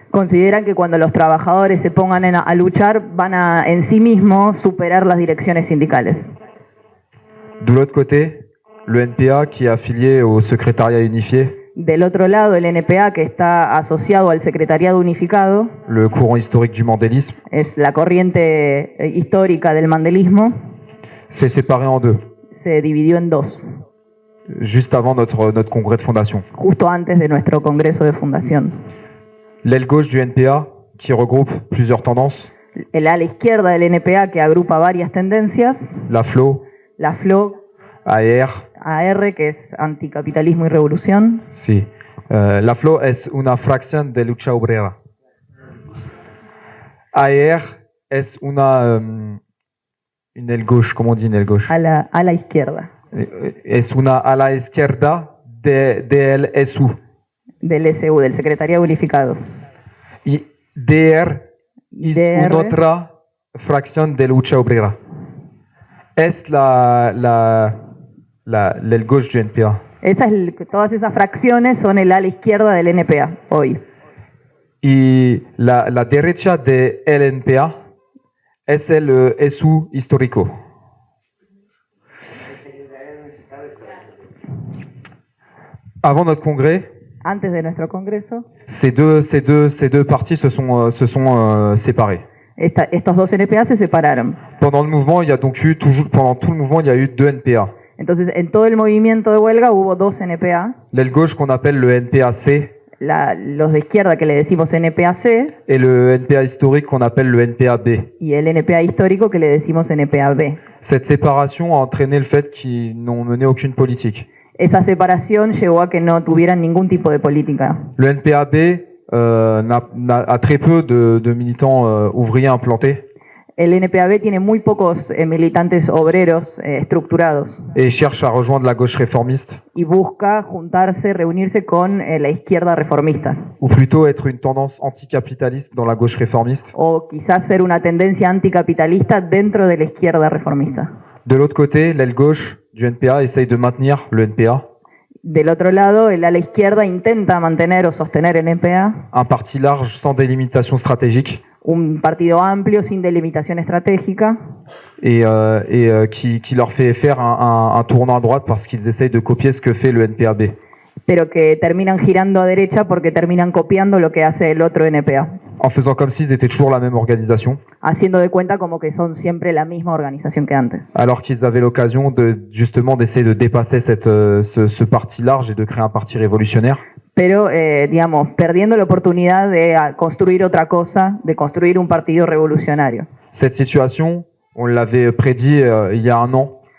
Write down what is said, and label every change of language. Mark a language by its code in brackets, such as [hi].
[es] consideran que cuando los trabajadores se pongan a luchar van a en sí mismos superar las direcciones sindicales. [fr] De l'autre côté, le NPA, qui est affilié au secrétariat unifié, [es] Del otro lado, el NPA, que está asociado al Secretariado Unificado, [fr] le courant historique du mandélisme, [es] es la corriente histórica del mandelismo, [fr] s'est séparé en deux, [es] se dividió en dos, [fr] juste avant notre congrès de fondation. [es] justo antes de nuestro congreso de fundación. [fr] L'aile gauche du NPA, qui regroupe plusieurs tendances, [es] El ala izquierda del NPA, que agrupa varias tendencias, la FLO, la FLO, AR, AR, que es anticapitalismo y revolución. sí. La FLO es una fracción de lucha obrera. AR es una [fr] aile gauche, [es] ¿cómo [fr] dit une aile gauche? [es] A la izquierda Es una ala izquierda del SU. del SU, del Secretariado Unificado. Y DR es DR. una otra fracción de lucha obrera. Es [fr] l'aile gauche du NPA. [es] Todas esas fracciones son el ala izquierda del NPA hoy. Y la derecha del NPA es el SU histórico. [fr] Avant notre congrès, [es] Antes de nuestro congreso, [fr] ces deux partis se sont séparés. [es] estos dos NPA se separaron. [fr] Pendant le mouvement, il y a donc eu pendant tout le mouvement, il y a eu deux NPA. [es] Entonces, en todo el movimiento de huelga hubo dos NPA, [fr] L'aile gauche qu'on appelle le NPA-C [es] los de izquierda que le decimos NPA-C [fr] et le NPA historique qu'on appelle le NPA-B. [es] y el NPA histórico que le decimos NPA-B. [fr] Cette séparation a entraîné le fait qu'ils n'ont mené aucune politique. [es] Esa separación llevó a que no tuvieran ningún tipo de política. [fr] Le NPA-B a très peu de militants ouvriers implantés [es] El NPA-B tiene muy pocos militantes obreros estructurados [fr] et cherche à rejoindre la gauche réformiste, [es] y busca juntarse, reunirse con la izquierda reformista, [fr] ou plutôt être une tendance anticapitaliste dans la gauche réformiste. [es] o quizás ser una tendencia anticapitalista dentro de la izquierda reformista. [fr] De l'autre côté, l'aile gauche du NPA essaye de maintenir le NPA, [es] Del otro lado, el ala izquierda intenta mantener o sostener el NPA, [fr] un parti large sans délimitation stratégique, [es] un partido amplio sin delimitación estratégica, [fr] et qui leur fait faire un tournant à droite parce qu'ils essayent de copier ce que fait le NPA-B. [es] pero que terminan girando a derecha porque terminan copiando lo que hace el otro NPA, [fr] En faisant comme s'ils étaient toujours la même organisation, [es] haciendo de cuenta como que son siempre la misma organización que antes. [fr] alors qu'ils avaient l'occasion justement d'essayer de dépasser ce parti large et de créer un parti révolutionnaire. [es] Pero, digamos, perdiendo la oportunidad de construir otra cosa, de construir un partido revolucionario. [fr] Cette situation, on l'avait prédit il y a un an,